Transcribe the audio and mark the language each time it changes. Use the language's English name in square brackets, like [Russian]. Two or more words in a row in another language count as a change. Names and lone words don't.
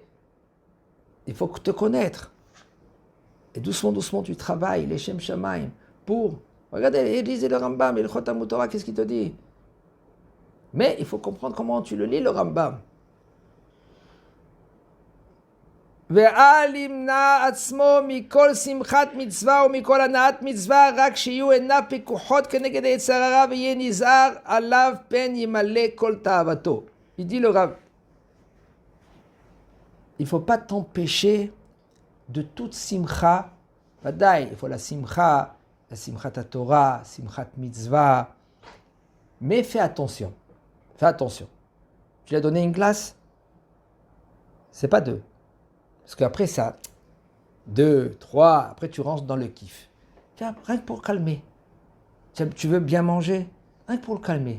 [French] Il faut te connaître. Et doucement, tu travailles les Shem Shamaim pour... Regardez, lisez le Rambam, et le Talmud Torah, qu'est-ce qu'il te dit? Mais il faut comprendre comment tu le lis, le Rambam. [Hebrew] ואל ימנע עצמו מכל שמחת מצווה ומכל הנעת מצווה, רק שיהיו עיניו פקוחות כנגד היצר הרע, ויהיה נזהר עליו פן ימלא כל תאוותו. [French] Il dit le Rav, il ne faut pas t'empêcher de toute simcha. Vadaï, il faut la [Hebrew] שמחה תורה, שמחת מצווה. [French] Mais fais attention. Fais attention. Tu lui as donné une glace, c'est pas deux. Parce qu'après ça, 2, 3, après tu rentres dans le kiff. Tiens, rien que pour calmer. Tu veux bien manger, rien que pour le calmer.